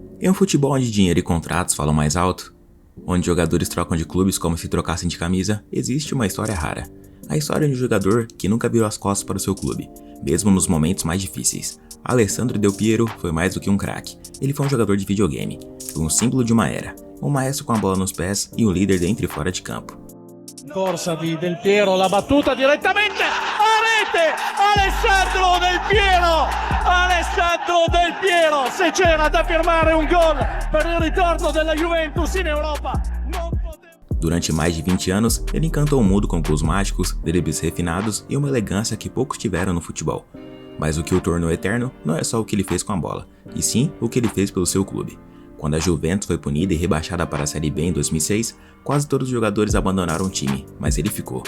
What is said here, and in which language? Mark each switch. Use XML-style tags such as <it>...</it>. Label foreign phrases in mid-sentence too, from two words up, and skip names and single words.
<pt>Em um futebol onde dinheiro e contratos falam mais alto, onde jogadores trocam de clubes como se trocassem de camisa, existe uma história rara. A história de um jogador que nunca virou as costas para o seu clube, mesmo nos momentos mais difíceis. Alessandro Del Piero foi mais do que um craque. Ele foi um jogador de videogame, foi um símbolo de uma era, um maestro com a bola nos pés e um líder dentro e fora de campo.</pt> <it>Corsa di Del Piero, la battuta direttamente a rete, Alessandro Del Piero, Alessandro Del Piero, se c'era da firmare un gol per il ritorno della Juventus in Europa.</it> <pt>Durante mais de 20 anos, ele encantou o mundo com gols mágicos, dribles refinados e uma elegância que poucos tiveram no futebol. Mas o que o tornou eterno não é só o que ele fez com a bola, e sim o que ele fez pelo seu clube. Quando a Juventus foi punida e rebaixada para a Série B em 2006, quase todos os jogadores abandonaram o time, mas ele ficou.</pt>